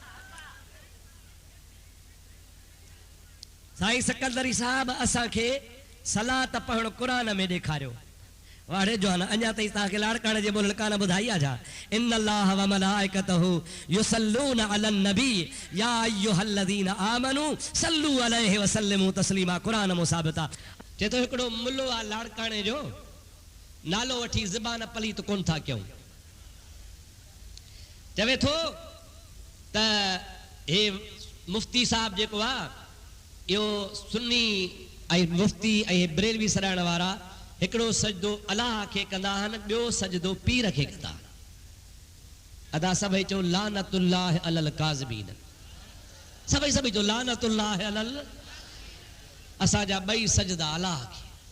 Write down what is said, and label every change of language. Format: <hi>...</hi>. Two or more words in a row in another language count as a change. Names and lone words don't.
<sd>साईं सकंदरी साहब असांखे सलात पढ़ण कुरान में ॾेखारियो वाड़े जो न अञा ताईं तव्हांखे लाड़काणे जे बोल कान ॿुधाई आहे छा</sd> <ar>إن الله وملائكته يصلون على النبي يا أيها الذين آمنوا صلوا عليه وسلموا تسليما</ar> <sd>कुरान में साबित आहे चए थो हिकिड़ो मुल्लो आहे लाड़काणे जो नालो वठी ज़बान पलीत कोन था कयूं चवे थो त हे मुफ्ती साहब जेको आहे इहो सुन्नी ऐं मुफ्ती ऐं बरेलवी सॾाइण वारा हिकिड़ो सजदो अलाह खे कंदा आहिनि ॿियो सजदो पीर खे कंदा अदा सभई चओ</sd> <ar>لعنة الله على الكاذبين</ar> <sd>सभई चओ</sd> <ar>لعنة الله على</ar> <sd>असांजा ॿई सजदा अलाह खे</sd>